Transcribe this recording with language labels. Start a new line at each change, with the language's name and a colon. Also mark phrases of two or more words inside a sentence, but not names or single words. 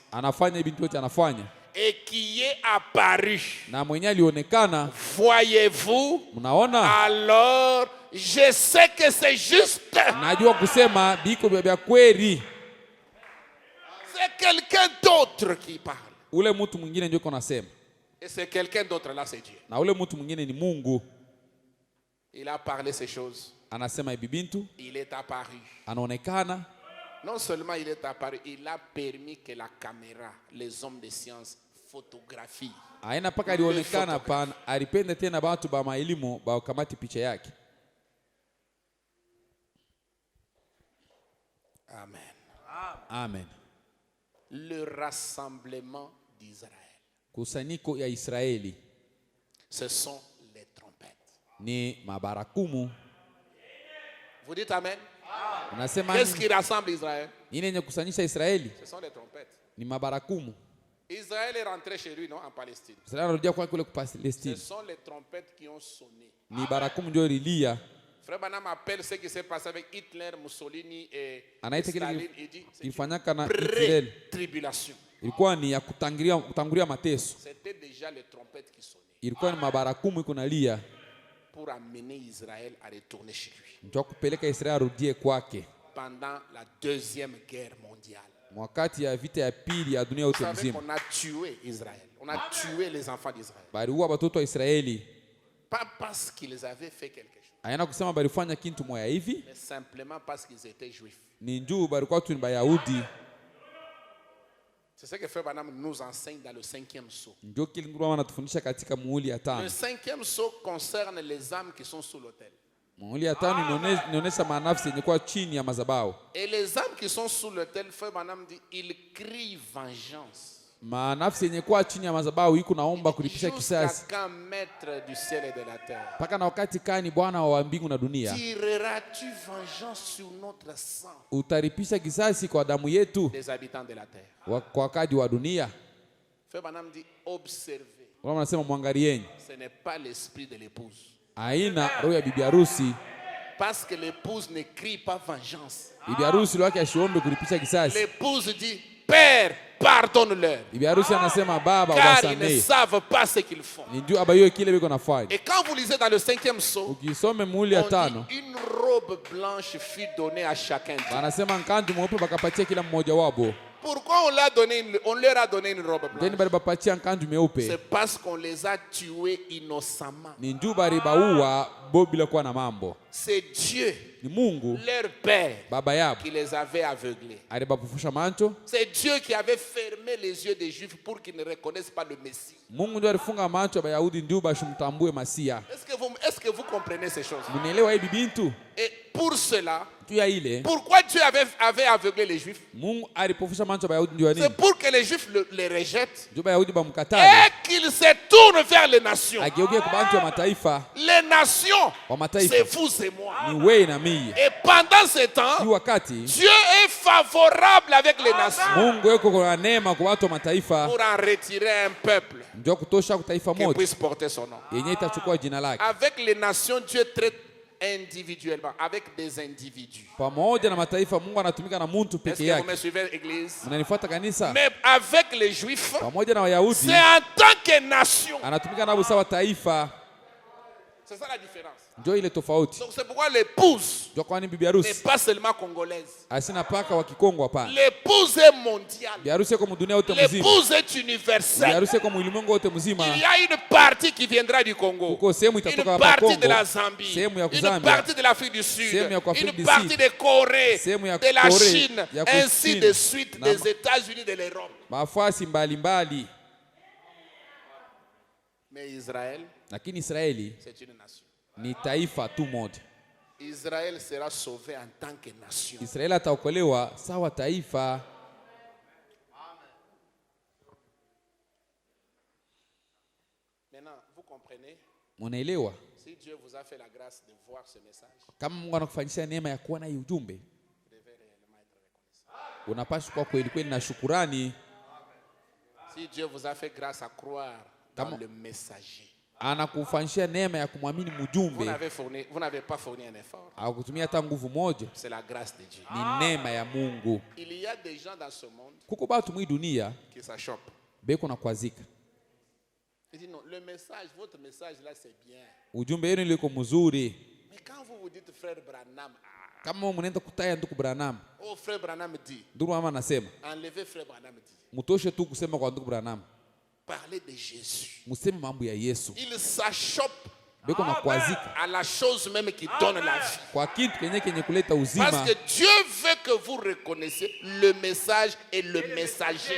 Swahili: Anafanya vitu vyote anafanya.
French: Et qui est apparu.
Swahili: Na mwenye alionekana.
French: Voyez-vous?
Swahili: Mnaona?
French: Alors je sais que c'est juste.
Swahili: Najua kusema biko vya kweli.
French: C'est quelqu'un d'autre qui parle.
Swahili: Ule mtu mwingine ndio konasema.
French: Et c'est quelqu'un d'autre là c'est Dieu.
Swahili: Na ule mtu mwingine ni Mungu.
French: Il a parlé ces choses.
Swahili: Anasema hivi bintu.
French: Il est apparu.
Swahili: Anaonekana.
French: Non seulement il est apparu, il a permis que la caméra, les hommes de science photographient.
Swahili: Aina paka alionekana pana, alipenda tena watu ba maelimu ba ukamati picha yake. Amen. Amen.
French: Le rassemblement d'Israël.
Swahili: Kusanyiko ya Israeli.
French: Ce sont les trompettes.
Swahili: Ni mabarakumu.
French: Vous dites amen? Qu'est-ce qui rassemble Israël? Ce sont les trompettes.
Swahili: Ni mabarakumu.
French: Israël est rentré chez lui, non, en Palestine. Ce sont les trompettes qui ont sonné.
Swahili: Ni barakumu ndio lilia.
French: Frère Branham appelle ce qui s'est passé avec Hitler, Mussolini et Staline. Il dit c'est tribulation.
Swahili: Ilikuwa ni ya kutangulia mateso.
French: C'était déjà les trompettes qui sonnaient.
Swahili: Ilikuwa ni mabarakumu iko nalia.
French: Pour amener Israël à retourner chez lui.
Swahili: Ndio kupeleka Israeli arudie kwake.
French: Pendant la deuxième guerre mondiale.
Swahili: Wakati ya vita ya pili ya dunia yote mzima.
French: On a tué Israël. On a tué les enfants d'Israël.
Swahili: Baliua watoto wa Israeli.
French: Pas parce qu'ils avaient fait quelque chose.
Swahili: Ayana kusema balifanya kitu moya hivi.
French: Mais simplement parce qu'ils étaient juifs.
Swahili: Ni njoo balikuwa tu ni Bayahudi.
French: C'est ce que Frère Branham nous enseigne dans le 5e sceau.
Swahili: Ndio kile nguru anatufundisha katika muhuri ya 5.
French: Le 5e sceau concerne les âmes qui sont sous l'autel.
Swahili: Muhuri ya 5 inaonyesha manafsi yenye kwa chini ya madhabahu.
French: Et les âmes qui sont sous l'autel, Frère Branham dit, ils crient vengeance.
Swahili: Manafsi yenye kwa chini ya madhabahu iko naomba kulipisha kisasi.
French: Jusqu'à maître du ciel et de la terre.
Swahili: Paka na wakati kani Bwana wa mbingu na dunia?
French: Tireras-tu vengeance sur notre sang?
Swahili: Utalipisha kisasi kwa damu yetu
French: des habitants de la terre.
Swahili: kwa wakaji wa dunia.
French: Frère Branham dit observez.
Swahili: Wao wanasema mwangalieni.
French: Ce n'est pas l'esprit de l'épouse.
Swahili: Aina roho ya bibi harusi.
French: Parce que l'épouse ne crie pas vengeance.
Swahili: Bibi harusi wake ashiombe kulipisha kisasi.
French: L'épouse dit Père, pardonne-leur.
Swahili: Bibi harusi anasema baba
French: car ils ne
Swahili: wasamehe.
French: savent pas ce qu'ils font.
Swahili: Ndio abayo kile biko nafanya.
French: Et quand vous lisez dans le 5e psaume,
Swahili: Ukisome muhuri ya
French: on
Swahili: tano,
French: dit une robe blanche fut donnée à chacun d'eux.
Swahili: wanasema nkandu mweupe bakapatia kila mmoja wabo.
French: Pourquoi on leur a donné une robe
Swahili: Ndeni
French: blanche?
Swahili: bali bapatia nkandu meupe.
French: C'est parce qu'on les a tués innocemment.
Swahili: Ni njuu bali baua bo bila kuwa na mambo.
French: C'est Dieu,
Swahili: Ni Mungu
French: leur père,
Swahili: baba yabo
French: qui les avait aveuglés.
Swahili: alibapofusha macho.
French: C'est Dieu qui avait fermé les yeux des Juifs pour qu'ils ne reconnaissent pas le Messie.
Swahili: Mungu ndio alifunga macho ya Wayahudi ndio bashimtambue Masia.
French: Est-ce que vous comprenez ces choses?
Swahili: Mnaelewa hii bintu?
French: Et pour cela,
Swahili: Tu ya ile
French: pourquoi Dieu avait aveuglé les Juifs?
Swahili: Mungu alipofusha macho ya Wayahudi ndio
French: C'est
Swahili: nini?
French: pour que les Juifs les rejettent
Swahili: Ndio Wayahudi bamkatale.
French: et qu'ils se tournent vers les nations.
Swahili: Ageuke kwa bantu wa mataifa,
French: Les nations,
Swahili: wa mataifa.
French: c'est vous et moi.
Swahili: Ni wewe na mimi.
French: Et pendant ce
Swahili: Hii
French: temps,
Swahili: wakati
French: Dieu est favorable avec les nations
Swahili: Mungu yuko kwa neema kwa watu wa mataifa
French: pour en retirer un peuple
Swahili: ndio kutosha kwa taifa
French: qui
Swahili: moja
French: puisse porter son nom.
Swahili: yenye itachukua jina lake.
French: Avec les nations, Dieu traite individuellement, avec des individus.
Swahili: Pamoja na mataifa Mungu anatumika na mtu
French: Est-ce
Swahili: peke
French: que vous
Swahili: yake.
French: me suivez, Église?
Swahili: Mnanifuata kanisa?
French: Mais avec les Juifs,
Swahili: Pamoja na Wayahudi
French: c'est en tant que nation.
Swahili: anatumika nabo sawa taifa.
French: C'est ça la différence.
Swahili: Ndio ile tofauti.
French: Donc c'est pourquoi l'épouse
Swahili: Ndio kwani bibi
French: n'est
Swahili: harusi
French: pas seulement congolaise.
Swahili: asina paka wa Kikongo hapana.
French: L'épouse est mondiale.
Swahili: Bibi harusi kwa dunia yote mzima.
French: L'épouse est
Swahili: Bibi
French: universelle.
Swahili: harusi kwa ulimwengu wote mzima.
French: Il y a une partie qui viendra du Congo,
Swahili: Kuko sehemu
French: une
Swahili: itatoka hapa
French: partie de
Swahili: Kongo,
French: la Zambie,
Swahili: sehemu ya
French: une
Swahili: Zambia,
French: partie de l'Afrique du Sud,
Swahili: sehemu ya Afrika
French: une du partie Sud, de Corée,
Swahili: sehemu ya
French: de la Corée, Chine,
Swahili: ya
French: ainsi
Swahili: Kusini,
French: de suite,
Swahili: na
French: des États-Unis, de l'Europe.
Swahili: mafasi mbalimbali.
French: Mais Israël,
Swahili: Lakini Israeli
French: c'est une nation.
Swahili: ni taifa tu moja.
French: Israël sera sauvé en tant que nation.
Swahili: Israeli ataokolewa sawa taifa.
French: Maintenant, vous comprenez,
Swahili: Munaelewa?
French: si Dieu vous a fait la grâce de voir ce message,
Swahili: Kama Mungu anakufanyisha neema ya kuona hii ujumbe,
French: vous devez réellement être reconnaissant.
Swahili: unapaswa kwa kweli kweli na shukurani.
French: Si Dieu vous a fait grâce à croire dans Comment? le messager,
Swahili: Anakufanyisha neema ya kumwamini
French: vous
Swahili: mjumbe,
French: n'avez pas fourni un effort.
Swahili: hakutumia hata nguvu moja.
French: C'est la grâce de Dieu.
Swahili: Ni neema ya Mungu.
French: Il y a des gens dans ce monde
Swahili: Kuko batu mwi dunia
French: qui s'achoppent.
Swahili: beko na kwazika.
French: Il dit non, le message, votre message là, c'est bien.
Swahili: Ujumbe wenu liko mzuri.
French: Mais quand vous vous dites frère Branham,
Swahili: Kama mnaenda kutaya ndugu Branham,
French: oh frère Branham dit,
Swahili: ndugu mama anasema,
French: enlevez frère Branham dit,
Swahili: mtoshe tu kusema kwa ndugu Branham.
French: parlez de Jésus.
Swahili: Museme mambo ya Yesu.
French: Il s'achoppe
Swahili: Beko na kwazika
French: à la chose même qui donne la vie.
Swahili: kwa kitu kenye kuleta
French: Parce
Swahili: uzima.
French: que Dieu veut que vous reconnaissiez le message et le messager.